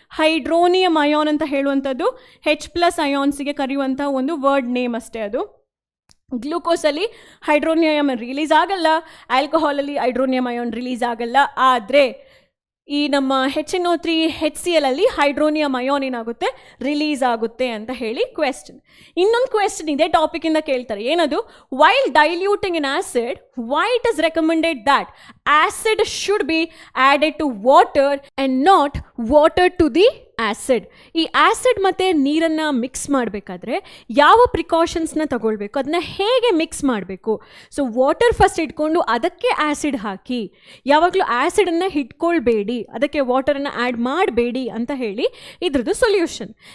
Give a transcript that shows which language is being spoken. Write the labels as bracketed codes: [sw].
[kn] Hydronium ion ಅಂತ ಹೇಳುವಂಥದ್ದು H+ ಅಯಾನ್ಸಿಗೆ ಕರೆಯುವಂಥ ಒಂದು ವರ್ಡ್ ನೇಮ್ ಅಷ್ಟೇ. ಅದು ಗ್ಲೂಕೋಸಲ್ಲಿ ಹೈಡ್ರೋನಿಯಮ್ ರಿಲೀಸ್ ಆಗಲ್ಲ, ಆಲ್ಕೋಹಾಲಲ್ಲಿ ಹೈಡ್ರೋನಿಯಮ್ ಅಯಾನ್ ರಿಲೀಸ್ ಆಗಲ್ಲ. ಆದರೆ ಈ ನಮ್ಮ HNO3 HCl ಅಲ್ಲಿ ಹೈಡ್ರೋನಿಯಮ್ ಅಯಾನ್ ಏನಾಗುತ್ತೆ? ರಿಲೀಸ್ ಆಗುತ್ತೆ ಅಂತ ಹೇಳಿ ಕ್ವೆಶ್ಚನ್. ಇನ್ನೊಂದು ಕ್ವೆಶ್ಚನ್ ಇದೆ, ಟಾಪಿಕಿಂದ ಕೇಳ್ತಾರೆ. ಏನದು? While diluting in acid, [en] why it is recommended that acid should be added to water and not water to the acid? [kn] ಈ ಆ್ಯಸಿಡ್ ಮತ್ತು ನೀರನ್ನು ಮಿಕ್ಸ್ ಮಾಡಬೇಕಾದ್ರೆ ಯಾವ ಪ್ರಿಕಾಷನ್ಸ್ನ ತಗೊಳ್ಬೇಕು, ಅದನ್ನ ಹೇಗೆ ಮಿಕ್ಸ್ ಮಾಡಬೇಕು? ಸೊ ವಾಟರ್ ಫಸ್ಟ್ ಇಟ್ಕೊಂಡು ಅದಕ್ಕೆ ಆ್ಯಸಿಡ್ ಹಾಕಿ, ಯಾವಾಗಲೂ ಆ್ಯಸಿಡನ್ನು ಇಟ್ಕೊಳ್ಬೇಡಿ, ಅದಕ್ಕೆ ವಾಟರನ್ನು ಆ್ಯಡ್ ಮಾಡಬೇಡಿ ಅಂತ ಹೇಳಿ ಇದ್ರದ್ದು ಸೊಲ್ಯೂಷನ್.